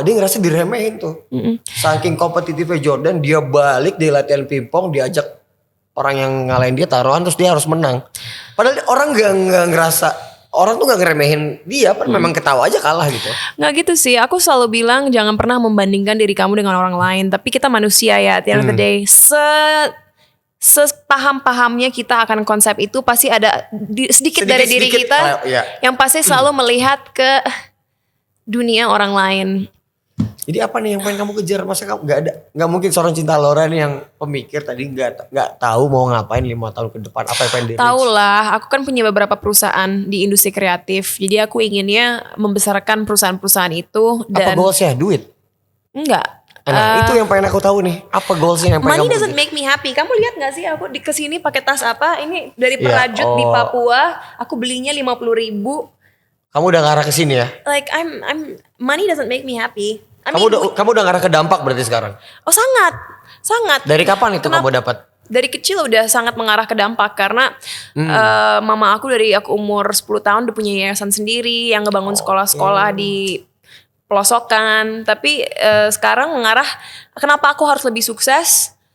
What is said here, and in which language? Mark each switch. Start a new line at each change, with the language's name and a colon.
Indonesian: Dia ngerasa diremehin tuh. Saking kompetitifnya Jordan, dia balik di latihan pingpong, diajak orang yang ngalahin dia taruhan, terus dia harus menang. Padahal orang nggak ngerasa, orang tuh gak ngeremehin dia, memang ketawa aja kalah gitu. Nggak gitu sih, aku selalu bilang jangan pernah membandingkan diri kamu dengan orang lain. Tapi kita manusia ya,
English: at the end of the day.
Indonesian: Sepaham-pahamnya kita akan konsep itu, pasti ada sedikit dari diri kita yang pasti selalu melihat ke dunia orang lain. Jadi apa nih yang pengen kamu kejar? Masa kamu nggak mungkin seorang Cinta Laura nih yang pemikir tadi nggak tahu mau ngapain 5 tahun ke depan, apa yang pengen di-reach? Tahu lah, aku kan punya beberapa perusahaan di industri kreatif. Jadi aku inginnya membesarkan perusahaan-perusahaan itu. Dan apa goalsnya? Duit? Enggak. Nah, itu yang pengen aku tahu nih. Apa goalsnya yang pengen
English: Money
Indonesian: kamu
English: doesn't make me happy.
Indonesian: Kamu lihat gak sih aku kesini pakai tas apa? Ini dari Perajut di Papua. Aku belinya 50.000. Kamu udah ngarah ke sini ya?
English: Like money doesn't make me happy.
Indonesian: Kamu udah ngarah ke dampak berarti sekarang? Oh sangat. Dari kapan itu kamu dapat? Dari kecil udah sangat mengarah ke dampak karena mama aku dari aku umur 10 tahun udah punya yayasan sendiri yang ngebangun sekolah-sekolah di pelosokan. Tapi sekarang mengarah, kenapa aku harus lebih sukses?